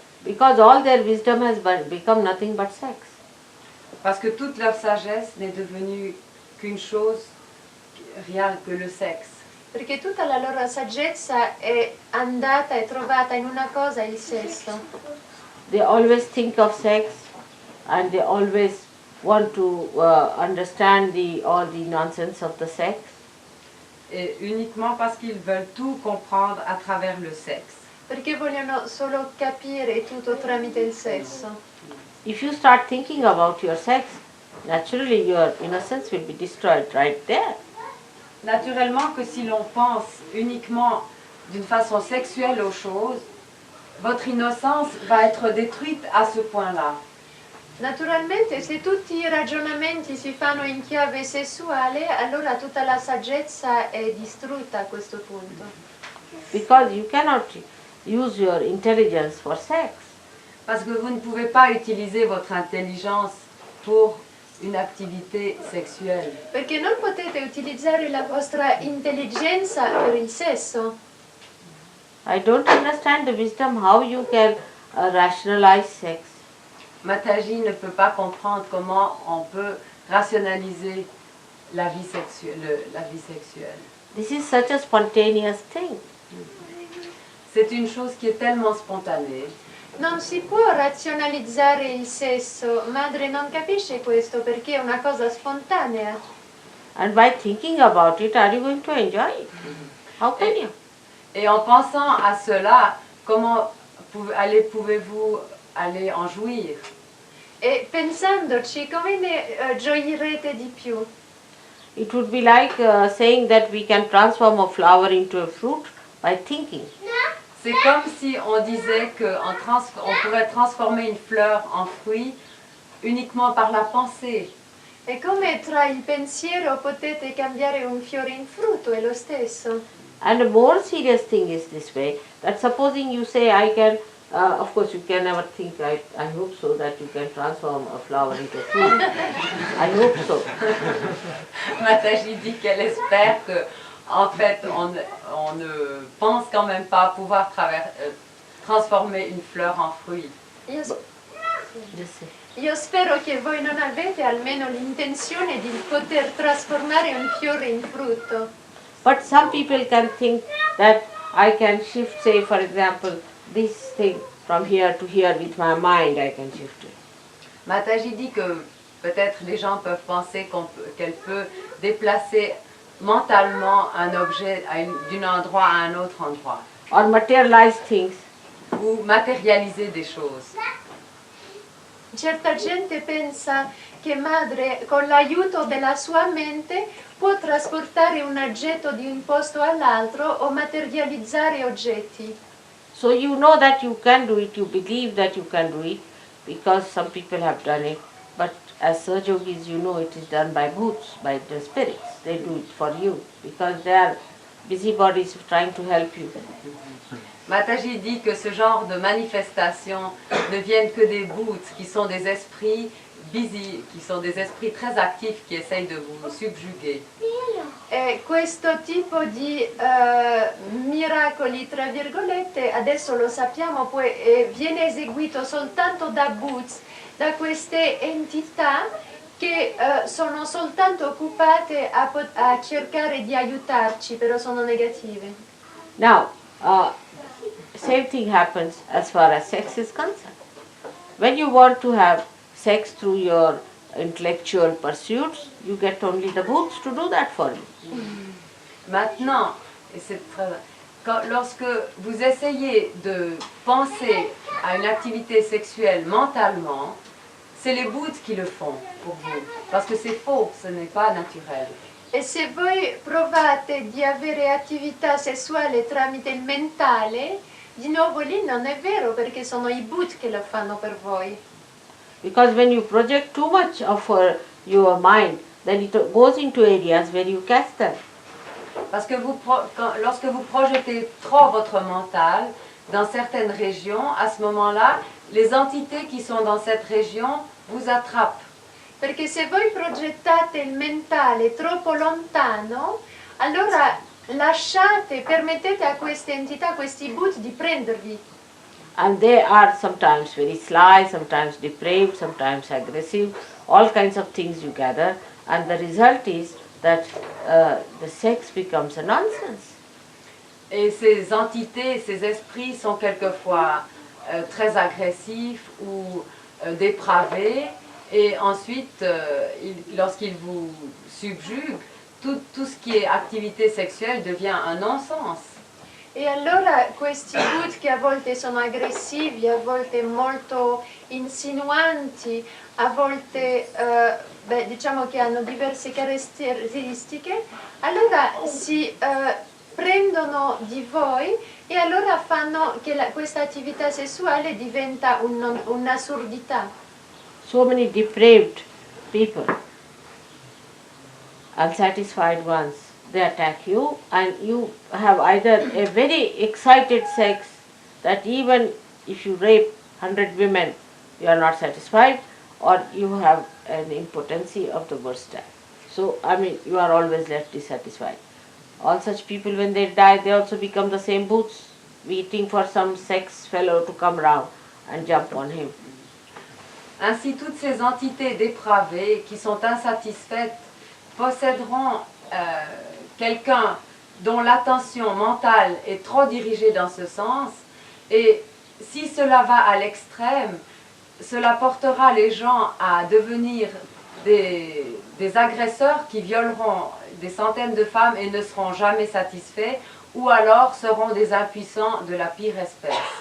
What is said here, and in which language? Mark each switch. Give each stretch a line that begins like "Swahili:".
English: Because all their wisdom has become nothing but sex.
French: Parce que toute leur sagesse n'est devenue qu'une chose, rien que le sexe.
Italian: Perché tutta la loro saggezza è andata e trovata in una cosa, il sesso.
English: They always think of sex and they always want to understand all the nonsense of the sex.
French: Et uniquement parce qu'ils veulent tout comprendre à travers le sexe.
Italian: Perché vogliono solo capire tutto tramite il sesso.
English: If you start thinking about your sex, naturally your innocence will be destroyed right there.
French: Naturellement que si l'on pense uniquement d'une façon sexuelle aux choses, votre innocence va être détruite à ce point-là.
Italian: Naturalmente, se tutti i ragionamenti si fanno in chiave sessuale, allora tutta la saggezza è distrutta a questo punto.
English: Because you cannot use your intelligence for sex.
French: Parce que vous ne pouvez pas utiliser votre intelligence pour une activité sexuelle.
Italian: Perché non potete utilizzare la vostra intelligenza per il sesso.
English: I don't understand the wisdom how you can rationalize sex.
French: Mataji ne peut pas comprendre comment on peut rationaliser la vie sexuelle.
English: This is such a spontaneous thing.
French: C'est une chose qui est tellement spontanée.
Italian: Non si può razionalizzare il sesso, madre non capisce questo perché è una cosa spontanea.
English: And by thinking about it, are you going to enjoy it? How can you?
French: Et en pensant à cela, comment pouvez-vous aller en jouir?
Italian: E pensandoci, come ne gioirete di più?
English: It would be like saying that we can transform a flower into a fruit by thinking.
French: C'est comme si on disait qu'on pourrait transformer une fleur en fruit uniquement par la pensée.
Italian: È come tra il pensiero potete cambiare un fiore in frutto, è lo stesso.
English: And a more serious thing is this way, that supposing you say I can, of course you can never think, I hope so, that you can transform a flower into a fruit. I hope so.
French: Mataji dit qu'elle espère que, en fait, on ne pense quand même pas pouvoir transformer une fleur en fruit.
Italian: Io spero che voi non avete almeno l'intenzione di poter trasformare un fiore in frutto.
English: But some people can think that I can shift, say for example, this thing from here to here with my mind, I can shift it.
French: Mataji dit que peut-être les gens peuvent penser qu'elle peut déplacer mentalement un objet d'un endroit à un autre endroit.
English: Or materialize things.
French: Ou matérialiser des choses.
Italian: Certa gente pensa che madre, con l'aiuto della sua mente, può trasportare un oggetto di un posto all'altro o materializzare oggetti.
English: So you know that you can do it, you believe that you can do it, because some people have done it. But as Sahajogis, you know it is done by bhoots, by the spirits. They do it for you, because they are busybodies trying to help you.
French: Mataji dit que ce genre de manifestations ne viennent que des bhoots, qui sont des esprits busy, qui sont des esprits très actifs qui essayent de vous subjuguer.
Italian: E questo tipo di miracoli, tra virgolette, adesso lo sappiamo, viene eseguito soltanto da bhoots, da queste entità che sono soltanto occupate a cercare di aiutarci, però sono negative.
English: Now, same thing happens as far as sex is concerned. When you want to have sex through your intellectual pursuits, you get only the bhoots to do that for you.
French: Maintenant, et c'est lorsque vous essayez de penser à une activité sexuelle mentalement, c'est les bhoots qui le font pour vous, parce que c'est faux, ce n'est pas naturel.
Italian: E se voi provate di avere attività sessuale tramite il mentale, di nuovo lì non è vero, perché sono i bhut che lo fanno per voi.
English: Because when you project too much of your mind, then it goes into areas where you catch them.
French: Parce que lorsque vous projetez trop votre mental dans certaines régions, à ce moment-là, les entités qui sont dans cette région vous attrapent.
Italian: Perché se voi progettate il mentale troppo lontano, allora permettete a queste entità, a questi bhut di prendervi.
English: And they are sometimes very sly, sometimes depraved, sometimes aggressive, all kinds of things you gather, and the result is that the sex becomes a nonsense.
French: Et ces entités, ces esprits sont quelquefois très agressifs ou dépravés, Et ensuite, lorsqu'il vous subjugue, tout ce qui est activité sexuelle devient un non-sens.
Italian: E allora questi Bhut che a volte sono aggressivi, a volte molto insinuanti, a volte diciamo che hanno diverse caratteristiche, allora si prendono di voi e allora fanno che questa attività sessuale diventa un'assurdità.
English: So many depraved people, unsatisfied ones, they attack you and you have either a very excited sex that even if you rape 100 women you are not satisfied, or you have an impotency of the worst type. So, I mean, you are always left dissatisfied. All such people, when they die, they also become the same boots, waiting for some sex fellow to come round and jump on him.
French: Ainsi, toutes ces entités dépravées qui sont insatisfaites posséderont quelqu'un dont l'attention mentale est trop dirigée dans ce sens, et si cela va à l'extrême, cela portera les gens à devenir des agresseurs qui violeront des centaines de femmes et ne seront jamais satisfaits, ou alors seront des impuissants de la pire espèce.